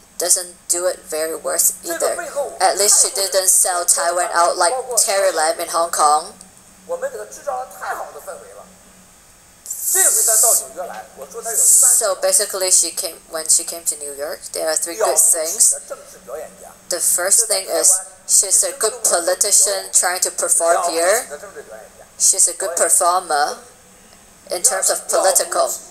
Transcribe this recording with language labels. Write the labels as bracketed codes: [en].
[en] doesn't do it very worse either. At least she didn't sell Taiwan out like Carrie Lam in Hong Kong. [zh] 我们给他制造了太好的氛围了。这回他到纽约来，我说他有 [en] So basically, when she came to New York, there are 3 good things. [zh] 政治表演家。 [en] The first thing is she's a good politician trying to perform here. She's a good performer in terms of political.